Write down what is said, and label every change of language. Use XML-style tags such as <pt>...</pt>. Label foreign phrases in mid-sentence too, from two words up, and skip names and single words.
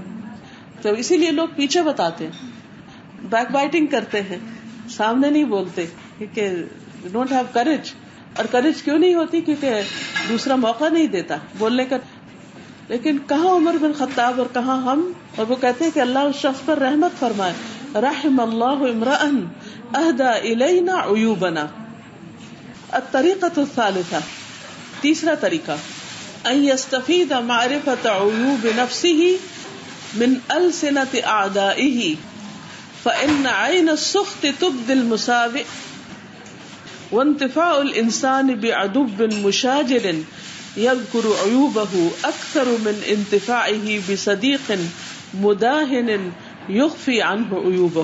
<ur>تو اسی لیے لوگ پیچھے بتاتے ہیں،</ur> <en>back biting</en> <ur>کرتے ہیں، سامنے نہیں بولتے، کیونکہ</ur> <en>don't have courage.</en> <ur>اور کریج کیوں نہیں ہوتی؟ کیونکہ دوسرا موقع نہیں دیتا بولنے کا. لیکن کہاں عمر بن خطاب اور کہاں ہم؟ اور وہ کہتے ہیں کہ اللہ اس شخص پر رحمت فرمائے،</ur> <ar>رحم اللہ امرأ اہدى الینا عیوبنا. الطریقۃ الثالثہ،</ar> <ur>تیسرا طریقہ،</ur> <ar>ان یستفید معرفت عیوب نفسہ من السنۃ اعدائہ فإن عین السخط تبدی المساوئ وانتفاع الانسان بعدو مشاجر یذکر عیوبہ اکثر من انتفاعہ بصدیق مداہن یخفی عنہ عیوبہ.</ar>